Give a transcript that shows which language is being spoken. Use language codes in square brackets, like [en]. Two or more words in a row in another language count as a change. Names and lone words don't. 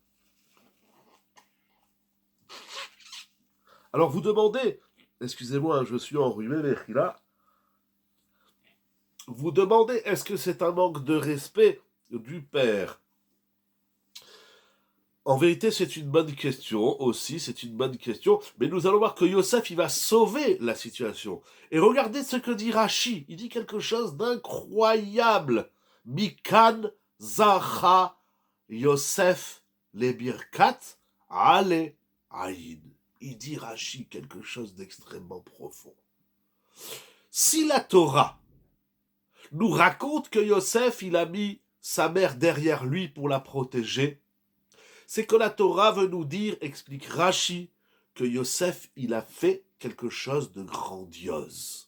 [fr] Alors, vous demandez, excusez-moi, je suis enrhumé, mais là, vous demandez, est-ce que c'est un manque de respect du père? En vérité, c'est une bonne question aussi, c'est une bonne question, mais nous allons voir que Yosef, il va sauver la situation. Et regardez ce que dit Rashi, il dit quelque chose d'incroyable. [he] מכאן זכה יוסף לברכת עלי עין. [fr] Il dit Rashi quelque chose d'extrêmement profond. Si la Torah nous raconte que Yosef, il a mis sa mère derrière lui pour la protéger, c'est que la Torah veut nous dire, explique Rashi, que Yosef, il a fait quelque chose de grandiose.